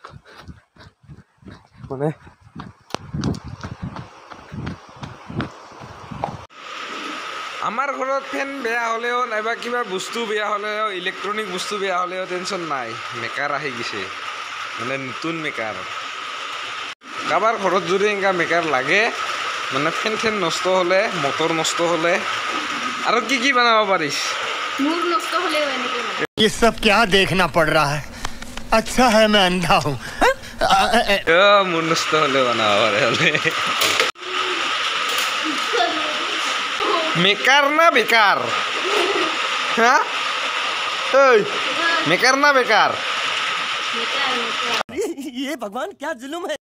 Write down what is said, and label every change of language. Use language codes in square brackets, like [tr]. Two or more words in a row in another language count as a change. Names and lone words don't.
[as] মানে আমাৰ ঘৰত ফেন বেয়া হ'লেও নাইবা কিবা বস্তু বেয়া হ'লেও ইলেক্ট্ৰনিক বস্তু বেয়া হ'লেও টেনশ্যন নাই মেকাৰ আহি গৈছে মানে নতুন মেকাৰ কাৰোবাৰ ঘৰত যদি এনেকা মেকাৰ লাগে মানে ফেন নষ্ট হ'লে মটৰ নষ্ট হ'লে আৰু কি বনাব পাৰিছ [hi] ये सब क्या देखना पड़ रहा है अच्छा है मैं अंधा हूँ [as] মোৰ নষ্ট হ'লে বনাব পাৰে হ'লে মেকাৰ না বেকাৰ হা ঐ মেকাৰ না বেকাৰ [hi] ये भगवान क्या जुलुम है